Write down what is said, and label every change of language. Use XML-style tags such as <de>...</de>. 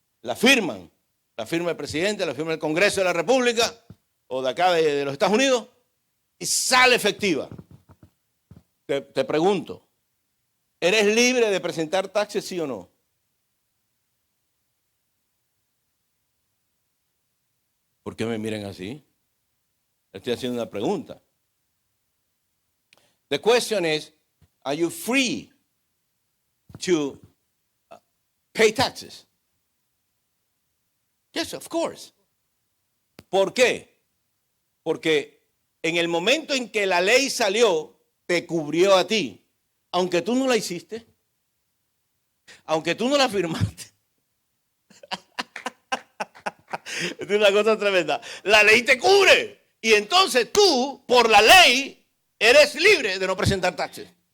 <es>La firma el presidente, la firma el Congreso de la República o de acá de los Estados Unidos y sale efectiva. Te pregunto, ¿eres libre de presentar taxes, sí o no? ¿Por qué me miran así? Estoy haciendo una pregunta.</es> <en>The question is, are you free to pay taxes? Yes, of course.</en> <es>¿Por qué? Porque en el momento en que la ley salió, te cubrió a ti, aunque tú no la hiciste, aunque tú no la firmaste. Es una cosa tremenda. La ley te cubre. Y entonces tú, por la ley, eres libre de no presentar taxes.</es>